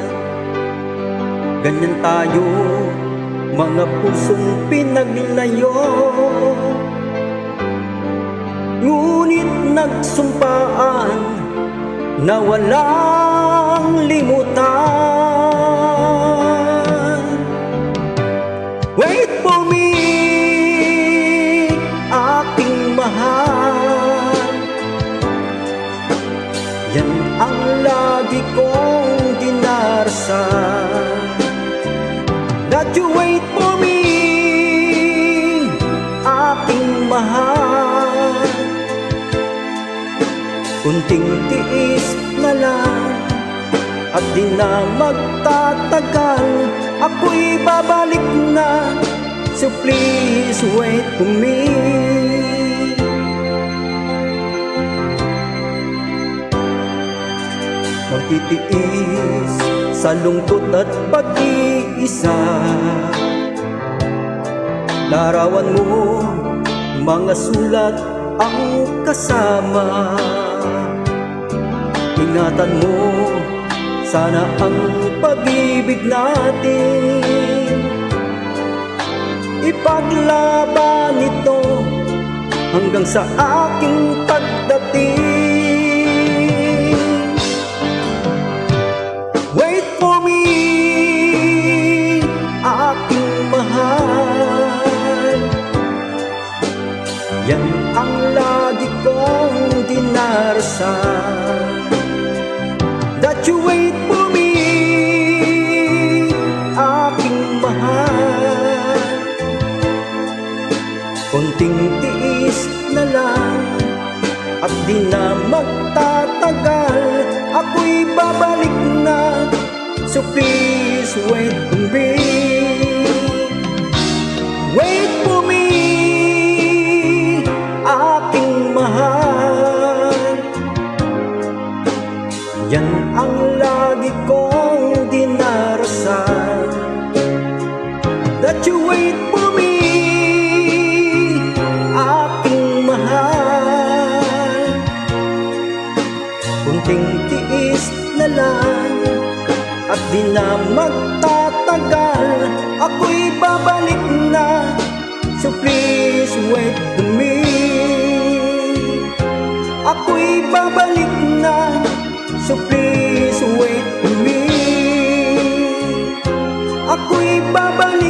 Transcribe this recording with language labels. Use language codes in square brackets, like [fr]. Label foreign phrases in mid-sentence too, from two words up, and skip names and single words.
[tl] Ganyan tayo, mga pusong pinaglayo, ngunit nagsumpaan na walang limutan. [en] Wait for me, [tl] aking mahal. Yan ang lagi kong dinarasal. [en] That you wait for me, [tl] aking mahal. Kunting tiis na lang at di na magtatagal, ako'y babalik na. [en] So please wait for me. [tl] Magtitiis sa lungkot at pag-iisa. Larawan mo, mga sulat ang kasama. Ingatan mo, sana ang pag-ibig natin. Ipaglaban ito hanggang sa aking pagdating. [en] Wait for me, [tl] aking mahal. Yan ang lagi kong dinarasal. [en] That you wait for me, [tl] aking mahal. Konting tiis na lang at di na magtatagal, ako'y babalik na. [en] So please wait for me. Wait for me, [tl] aking mahal. Yan ang lagi kong dinarasal. [en] That you wait for me, [tl] aking mahal. Kunting tiis na lang at di na magtatagal, ako'y babalik na. [en] So please wait for me. [tl] Ako'y babalik na. [en] So please wait for me. [tl] Ako'y babalik